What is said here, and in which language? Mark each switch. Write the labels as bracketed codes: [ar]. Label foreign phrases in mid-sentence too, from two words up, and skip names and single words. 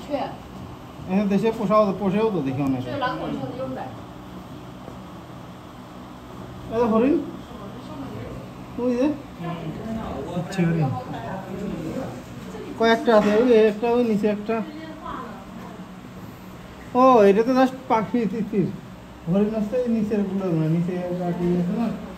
[bn] এখানে দেশে পোষেও তো দেখি অনেক। [zh] 是蓝孔雀的幼崽。 [bn] হরিণ ওই যে কয়েকটা আছে, ওই একটা, ওই নিচে একটা। ও এটা তো জাস্ট পাখি তিতির, হরিণ আসতে নিচের গুলো না, নিচে পাখি আছে না।